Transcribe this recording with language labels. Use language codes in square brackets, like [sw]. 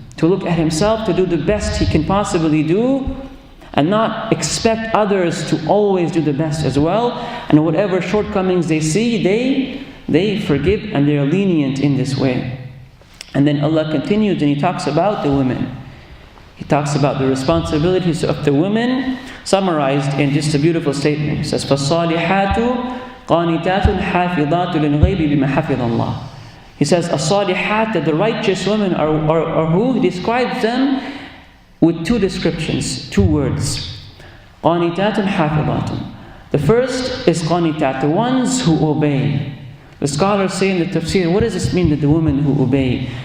[en] to look at himself, to do the best he can possibly do, and not expect others to always do the best as well. And whatever shortcomings they see, they forgive and they are lenient in this way. And then Allah continues and He talks about the women. He talks about the responsibilities of the women, summarized in just a beautiful statement. He says, [ar] فَالصَّالِحَاتُ قَانِتَاتٌ حَافِظَاتٌ لِلْغَيْبِ بِمَا حَفِظَ اللَّهِ. [en] He says, as-salihat, that the righteous women are who? He describes them with two descriptions, two words. [ar] قَانِتَاتٌ حَافِظَاتٌ. [en] The first is qanitat, the ones who obey. The scholars say in the tafsir, what does this mean, that the women who obey?